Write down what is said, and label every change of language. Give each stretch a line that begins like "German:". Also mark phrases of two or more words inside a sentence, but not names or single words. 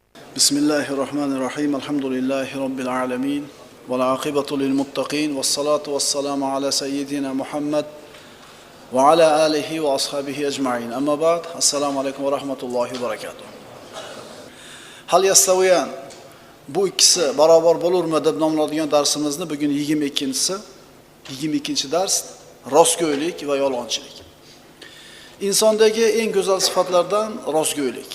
Arabic: بسم الله الرحمن الرحيم. الحمد لله رب العالمين. والعاقبة للمتقين. والصلاة والسلام على سيدنا محمد وعلى آله وأصحابه أجمعين. أما بعد. السلام عليكم ورحمة الله وبركاته. هل يستويان.
Uzbek: Bu ikkisi barobar bo'lurmi deb nomlanadigan darsimizni bugun 22-si. 22-dars rostgo'ylik va yolg'onchilik. Insondagi eng go'zal sifatlardan rostgo'ylik.